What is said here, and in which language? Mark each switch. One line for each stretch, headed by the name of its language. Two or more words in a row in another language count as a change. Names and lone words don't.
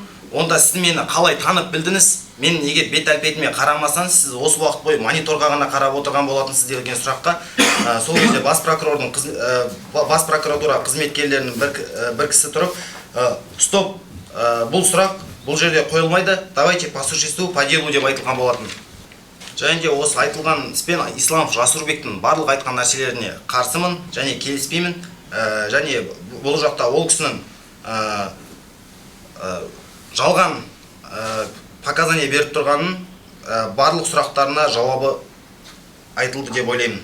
Kazakh: Онда сіз мені қалай танып білдіңіз? Мен егер бет әлпетіме қарамасаңыз, сіз осы уақыт бойы мониторға ғана қарап отырған болатынсыз деген сұраққа сол кезде бас прокуратура қызметкерлерінің бір кісі тұрып, стоп, бұл сұрақ бұл жерде қойылмайды,
Russian: давайте по существу, по делу
Kazakh: деп айтылған болатын. Және де осы айтылған іспен Исламов Жасурбектің барлық айтқан нәрселеріне қарсымын және келіспеймін. Және бұл жақта ол кісінің жалған показания беріп тұрғанын барлық сұрақтарына жауабы айтылды деп ойлаймын.